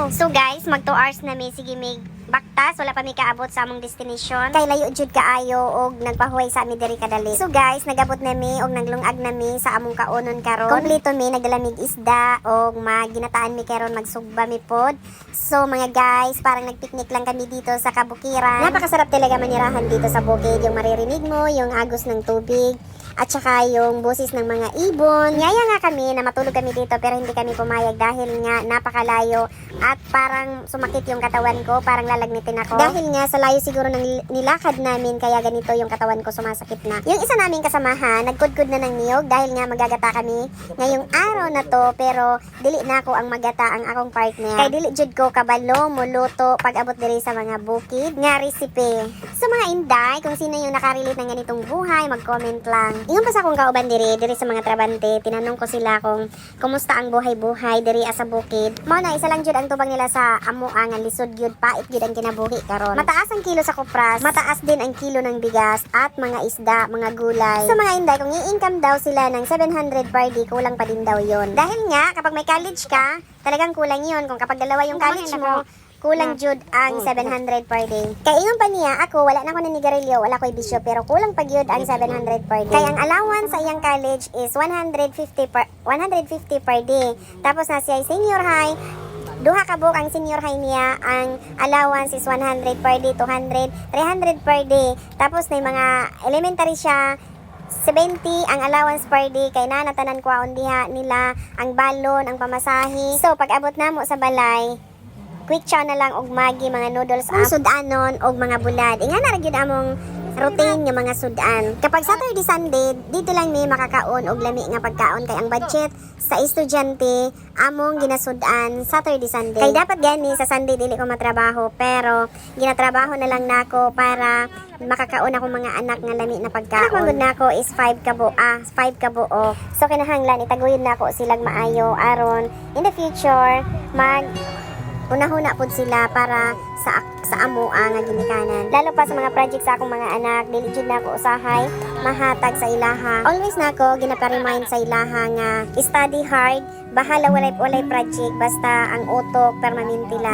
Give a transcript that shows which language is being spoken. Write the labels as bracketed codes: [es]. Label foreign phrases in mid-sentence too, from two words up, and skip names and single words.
[en] So guys, [ceb] mag 2 hours na mi sige mig baktas, wala pa mi kaabot sa among destination. Kay layo jud kaayo og nagpahuway sa ami diri kadali. [en] So guys, [ceb] nagabot na mi og naglungag na mi sa among kaunon karon. Kompleto mi nagdalamig isda og maginataan mi karon magsugba mi pod. [tl] So mga guys, parang nagpiknik lang kami dito sa kabukiran. Napakasarap talaga manirahan dito sa bukid, yung maririnig mo, yung agos ng tubig at saka yung boses ng mga ibon. Ngaya nga kami na matulog kami dito pero hindi kami pumayag dahil nga napakalayo at parang sumakit yung katawan ko, parang lalagnitin ako. Dahil nga sa layo siguro ng nilakad namin kaya ganito yung katawan ko sumasakit na. Yung isa naming kasamahan, nagkudkud na ng niyog dahil nga magagata kami ngayong araw na to pero [ceb] dili na ako ang magata ang akong partner. Kay dili jud ko kabalo muluto pag abot diri sa mga bukid nga recipe. [tl] So mga inday, kung sino yung nakarelate ng ganitong buhay, mag-comment lang. [ceb] Ingon pa sa akong kauban diri sa mga trabante, [tl] tinanong ko sila kung kumusta ang buhay-buhay [ceb] diri sa bukid. Mao na isa lang jud ang tubang nila sa amo nga lisod gyud pait gyud ang kinabuhi karon. [tl] Mataas ang kilo sa kopras, mataas din ang kilo ng bigas at mga isda, mga gulay. So mga inday, kung i-income daw sila ng 700 [en] per day, [tl] kulang pa din daw yon. Dahil nga kapag may college ka, talagang kulang yon. Kung kapag dalawa yung college mo, kulang jud ang 700 [en] per day. [ceb] Kaya ingon pa niya, ako wala na ko nanigarilyo, wala ko'y bisyo, pero kulang pa gyud ang 700 [en] per day. [ceb] Kaya ang allowance sa iyang college is 150 [en] per day. [ceb] Tapos na siya senior high, duha ka buok ang senior high niya, ang allowance is 100 [en] per day, [ceb] 200, 300 [en] per day. [ceb] Tapos na mga elementary siya, 70 ang allowance [en] per day [ceb] kay nanatanan kwaon diha nila ang balon, ang pamasahe. So pag abot namo sa balay, [en] quick chow [ceb] na lang og magi, mga noodles ang sudanon og mga bulad. Inga na gyud among routine nga mga sudan. Kapag [en] Saturday Sunday, [ceb] dito lang ni makakaon og lami nga pagkaon kay ang budget sa estudyante among ginasudan [en] Saturday Sunday. [ceb] Kay dapat gani sa Sunday dili ko matrabaho pero ginatrabaho na lang nako para makakaon ako mga anak nga lami na pagkaon. Ang nako is 5 ka buo. So kinahanglan itaguyod nako silang maayo aron [en] in the future [ceb] unahuna pod sila para sa amo nga ginikanan. Lalo pa sa mga project sa akong mga anak, dili jud nako usahay mahatag sa ilaha. Always nako ginapa-remind sa ilaha nga [en] study hard, [ceb] bahala walay project basta ang utok permanente lang.